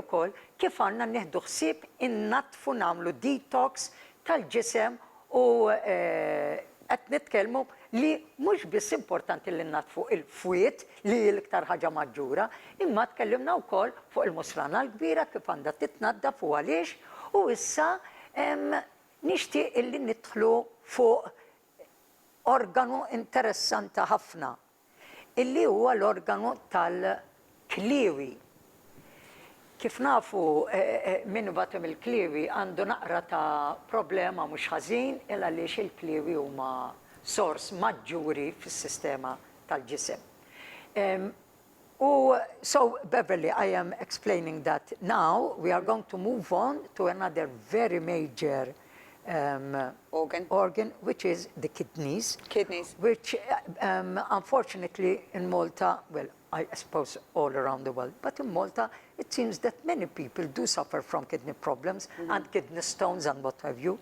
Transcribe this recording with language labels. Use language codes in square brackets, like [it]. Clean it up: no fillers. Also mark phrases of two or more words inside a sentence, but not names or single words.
[mt] ukoll kif għandna nieħdu ħsieb innatfu nagħmlu detox tal-ġisem u qed nitkellmu li mhux biss importanti li natfu il-fwiet li l-iktar ħaġa maġġura, imma tkellimna wkoll fuq il-musrana l-kbira kif għandha titnaddaf u għaliex u issa nixtieq illi nidħlu fuq organu interessanti ħafna illi huwa l-organu tal-kliewi. Kif nafu minn batem il-kliewi għandu naqra ta' problema mhux ħażin illa għaliex il-kliewi huma sors maġġuri fis-sistema tal-ġisem. [en] So, Beverley, I am explaining that now we are going to move on to another very major organ, which is the kidneys. Kidneys. Which, unfortunately, in Malta, well, I suppose all around the world, but in Malta, it seems that many people do suffer from kidney problems and kidney stones and what have you.